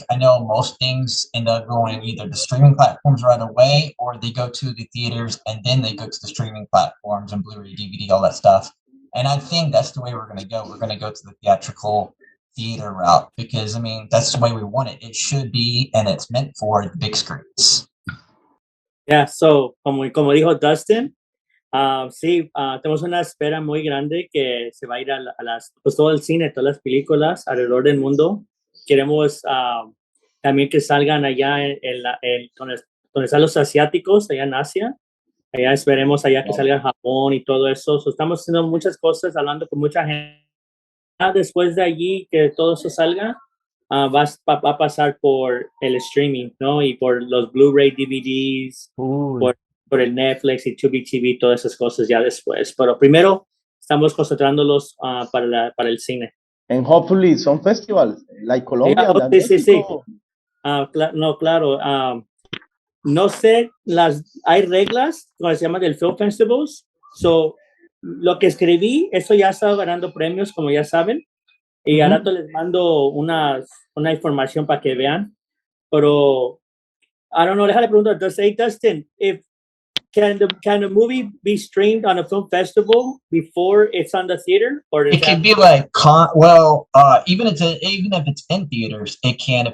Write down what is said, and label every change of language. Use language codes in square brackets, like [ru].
[en] I know most things end up going either the streaming platforms right away, or they go to the theaters and then they go to the streaming platforms and Blu-ray, DVD, all that stuff. And I think that's the way we're going to go. We're going to go to the theatrical theater route, because I mean that's the way we want it. It should be, and it's meant for the big screens. Yeah, so [es] como dijo Dustin, sí, tenemos una espera muy grande que se va a ir a las, pues todo el cine, todas las películas alrededor del mundo. Queremos también que salgan allá donde están los asiáticos, allá en Asia. Allá esperemos allá que salga Japón y todo eso. So, estamos haciendo muchas cosas, hablando con mucha gente. Después de allí, que todo eso salga, va a pasar por el streaming, ¿no? Y por los Blu-ray DVDs, por el Netflix y Tubi TV, todas esas cosas ya después. Pero primero estamos concentrándolos para el cine. [en] And hopefully some festivals, like Colombia. [es] Sí. Claro. No sé, hay reglas, como se llama, del Film Festivals. So, lo que escribí, eso ya está ganando premios, como ya saben. Y ahora les mando una información para que vean. Pero, [en] I don't know, [es] déjale preguntar. [en] Dustin, can the movie be streamed on a film festival before it's on the theater? Or it could be like, even if it's in theaters, it can.